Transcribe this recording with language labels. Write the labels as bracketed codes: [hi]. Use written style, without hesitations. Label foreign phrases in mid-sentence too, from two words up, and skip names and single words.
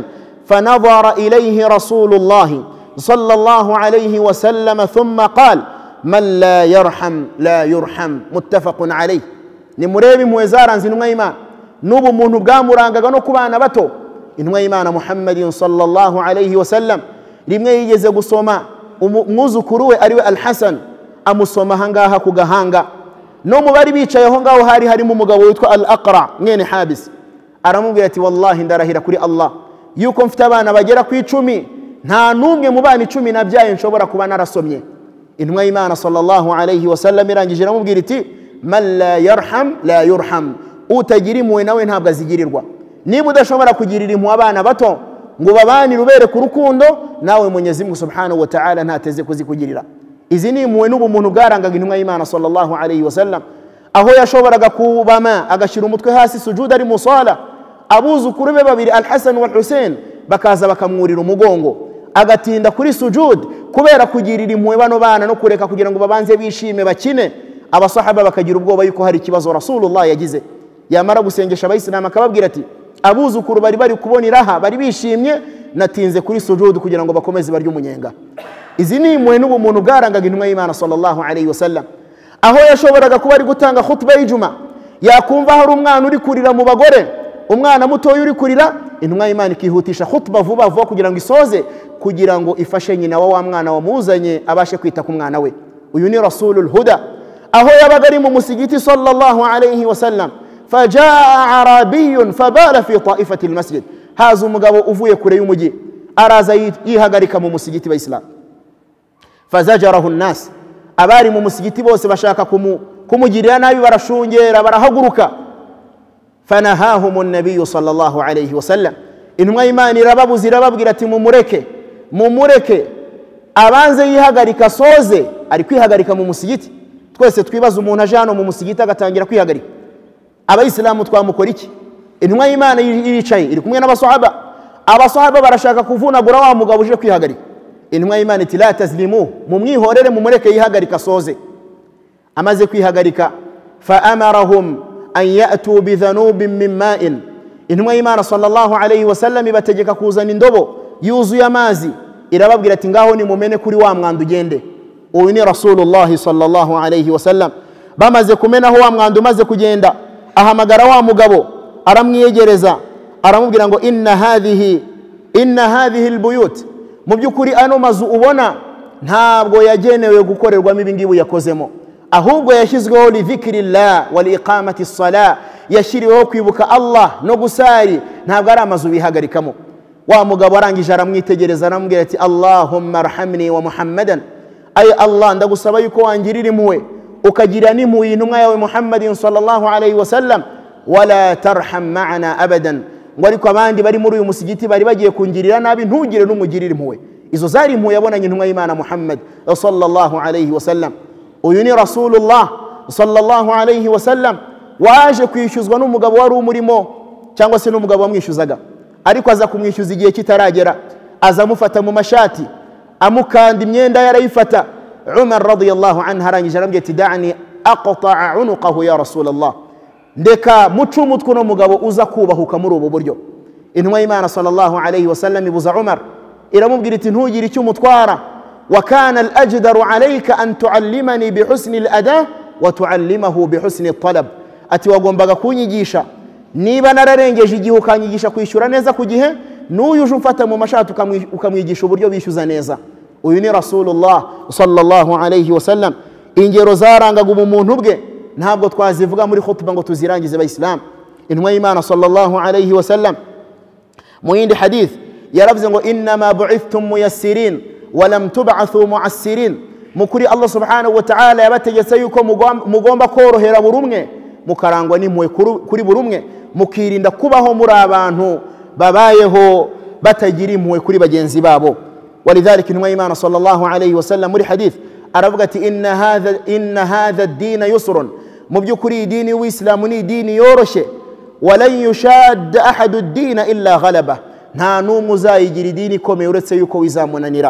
[ar] فنظر إليه رسول الله صلى الله عليه وسلم ثم قال: من لا يرحم لا يرحم. متفق عليه. [rw] Nimurebe muwezaranze intumwa y'Imana n'ubu muntu bwamurangaga no kubana bato. Intumwa y'Imana Muhammadin [ar] صلى الله عليه وسلم [rw] rimwe yigeze gusoma umwuzukuru we ariwe Al-Hasan, amusoma hangaha ku gahanga. No mu bari bicaye aho ngaho hari harimo umugabo witwa Al-Aqra mwene Habis. Aramubwira ati: wallahi ndarahira kuri Allah yuko mfite abana bagera ku 10, nta numwe mu bana 10 nabyaye nshobora kuba narasomye. Intumwa y'Imana [ar] صلى الله عليه وسلم [rw] irangije aramubwira iti: [ar] من لا يرحم لا يرحم, [rw] utagira impuhwe nawe ntabwo azigirirwa. Niba udashobora kugirira impuhwe abana bato ngo babanire ubereke urukundo, nawe Mwenyezi Mungu [ar] سبحانه وتعالى [rw] ntateze kuzikugirira. Izi ni impuhwe n'ubumuntu bwarangaga intumwa y'Imana [ar] صلى الله عليه وسلم, [rw] aho yashoboraga kubama agashyira umutwe hasi sujuda ari musala, abuzukuru be babiri Al-Hasan wal Hussein bakaza bakamwurira umugongo, agatinda kuri sujud kubera kugirira impuhwe bano bana no kureka kugira ngo babanze bishime bakine. Abasahaba bakagira ubwoba yuko hari ikibazo Rasulullah yagize, yamara gusengesha abayisilamu akababwira ati abuzukuru bari kubona iraha, bari bishimye, natinze kuri sujud kugira ngo bakomeze barya umunyenga. Izi ni impuhwe n'ubumuntu bwarangaga intumwa y'Imana [ar] صلى الله عليه وسلم, [rw] aho yashoboraga kuba ari gutanga khutba y'ijuma, yakumva hari umwana uri kurira mu bagore, umwana mutoya uri kurira, intumwa y'Imana ikihutisha khutba vuba vuba kugira ngo isoze, kugira ngo ifashe nyina wa mwana wamuzanye abashe kwita ku mwana we. Uyu ni Rasulul Huda. Aho yabaga ari mu musigiti [ar] صلى الله عليه وسلم فجاء أعرابي فبال في طائفة المسجد, [rw] haza umugabo uvuye kure y'umugi araza yihagarika mu musigiti w'Islam. [ar] فزجره الناس, [rw] abari mu musigiti bose bashaka kumugirira nabi, barashungera barahaguruka. [ar] Fanahahum an-nabiy sallallahu alayhi wa sallam, [rw] intumwa y'Imana irababuzira irababwira ati mumureke abanze yihagarika soze. Ari kwihagarika mu musigiti. Twese twibaza umuntu aje hano mu musigiti agatangira kwihagarika, abayisilamu twamukora iki? Intumwa y'Imana yicaye iri kumwe n'abasahaba, abasahaba barashaka kuvunagura wa mugabo uje kwihagarika. Intumwa y'Imana iti [ar] لا تزرموه, [rw] mumwihorere mumureke yihagarika soze. Amaze kwihagarika, [ar] fa amarahum an ya'tu bi dhanubin min ma'in, [rw] intumwa y'Imana sallallahu alayhi wa sallam ibategeka kuzana indobo yuzuye amazi, irababwira ati ngaho ni mumene kuri wa mwanda ugende. Uyu ni Rasulullah [ar] صلى الله عليه وسلم. [rw] Bamaze kumenaho wa mwanda umaze kugenda, ahamagara wa mugabo aramwiyegereza, aramubwira ngo [ar] إن هذه البيوت, [rw] mu byukuri ano mazu ubona ntabwo yagenewe gukorerwamo ibi ngibi yakozemo, ahubwo yashyizweho [ar] لذكر الله ولإقامة الصلاة, [rw] yashiriweho kwibuka Allah no gusari, ntabwo ari amazu bihagarikamo. Wa mugabo arangije aramwitegereza aramubwira ati [ar] اللهم ارحمني ومحمدا, [rw] ay Allah ndagusaba yuko wangirira impuhwe ukagira n'impuhwe intumwa yawe Muhammadin [ar] صلى الله عليه وسلم، ولا ترحم معنا أحدا, [rw] ngo ariko abandi bari muri uyu musigiti bari bagiye kungirira nabi ntugire n'umugirira impuhwe. Izo zari impuhwe yabonanye intumwa y'Imana Muhammad [ar] صلى الله عليه وسلم. [rw] Uyu ni Rasulullah [ar] صلى الله عليه وسلم, [rw] waje kwishyuzwa n'umugabo wari umurimo cyangwa se n'umugabo wamwishyuzaga, ariko aza kumwishyuza igihe kitaragera, aza amufata mu mashati amukanda imyenda yarayifata. Umar [ar] رضي الله عنه [rw] arangije arambwira ati [ar] دعني أقطع عنقه يا رسول الله, [rw] ndeka mucu umutwe no mugabo uza kubahuka muri ubu buryo. Intumwa y'Imana [ar] صلى الله عليه وسلم [rw] ibuza Umar, iramubwira iti ntugire icyo umutwara, [ar] وكان الأجدر عليك أن تعلمني بحسن الأداء وتعلمه بحسن الطلب, [rw] ati wagombaga kunyigisha, niba nararengeje igihe ukanyigisha kwishyura neza ku gihe, n'uyu uje umfata mu mashati ukamwigisha uburyo bishyuza neza. Uyu ni Rasulullah [ar] صلى الله عليه وسلم. [rw] Ingero zarangaga umuntu bwe ntabwo twazivuga muri khutba ngo tuzirangize abayisilamu. Intumwa y'Imana [ar] صلى الله عليه وسلم [rw] mu yindi hadith yaravuze ngo [ar] إنما بعثتم ميسرين ولم تبعثوا معسرين, [rw] mukuri Allah [ar] سبحانه وتعالى [rw] yabategetse yuko mugomba korohera buri umwe, mukarangwa n'impuhwe kuri buri umwe, mukirinda kubaho muri abantu babayeho batagira impuhwe kuri bagenzi babo. Walidhalika intumwa y'Imana [ar] صلى الله عليه وسلم [rw] muri hadith aravuga ati [ar] إن هذا الدين يسر, [rw] mu byukuri idini w'islamu ni idini yoroshye, [ar] ولن يشاد الدين أحد إلا غلبه, [rw] nta n'umwe uzayigira idini ikomeye uretse yuko wizamunanira.